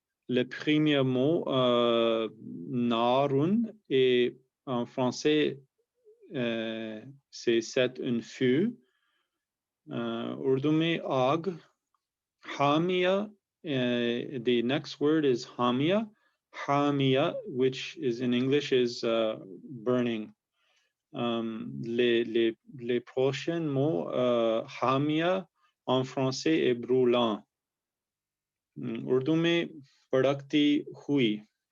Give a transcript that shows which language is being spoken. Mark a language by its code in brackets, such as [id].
[fr] Le premier mot, narun, et en français, c'est un feu. [ur] Urdu में आग. [en] Hamiya, the next word is hamiya. Hamiya, which is in English is burning. [fr] Les prochains mots, hamiya en français est brûlant. [ur] Urdu में भड़कती हुई.